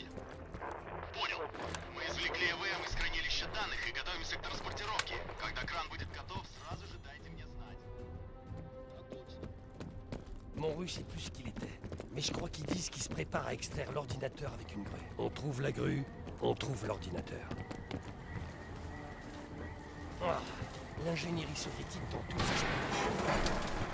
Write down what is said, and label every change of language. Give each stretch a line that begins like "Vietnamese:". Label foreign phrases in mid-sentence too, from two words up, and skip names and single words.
Russian: Понял. Мы извлекли ЭВМ из хранилища данных и готовимся к транспортировке. Когда кран будет готов, сразу же дайте мне знать. Так точно.
French: Mon russe est plus ce qu'il était. Mais je crois qu'ils disent qu'ils se préparent à extraire l'ordinateur avec une grue. On trouve la grue, on trouve l'ordinateur. Ah, l'ingénierie soviétique dans tous ses aspects.